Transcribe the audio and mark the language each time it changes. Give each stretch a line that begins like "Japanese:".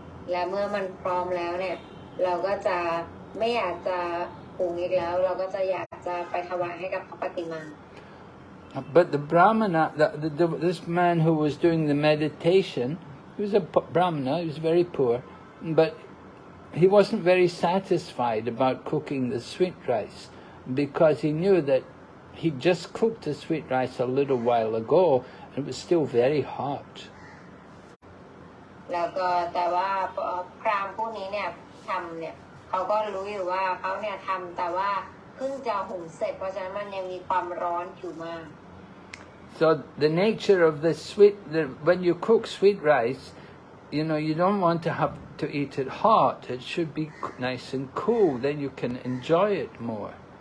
Thai: และเมื่อมันพร้อมแล้วเนี่ยเราก็จะไม่อยากจะปรุงอีกแล้วเราก็จะอยากจะไปถวายให้กับพระปฏิมา
English: But the Brahmana, this man who was doing the meditation, he was a Brahmana, he was very poor, but he wasn't very satisfied about cooking the sweet rice because he knew that he just cooked the sweet rice a little while ago and it was still very hot.
Thai: แล้วก็แต่ว่าพราหมณ์ผู้นี้เนี่ยทำเนี่ยเขาก็รู้อยู่ว่าเขาเนี่ยทำแต่ว่าเพิ่งจะหุงเสร็จเพราะฉะนั้นมันยังมีความร้อนอยู่มาก
English: So the nature of the when you cook sweet rice, you know, you don't want to have to eat it hot. It should be nice and cool. Then you can enjoy it more.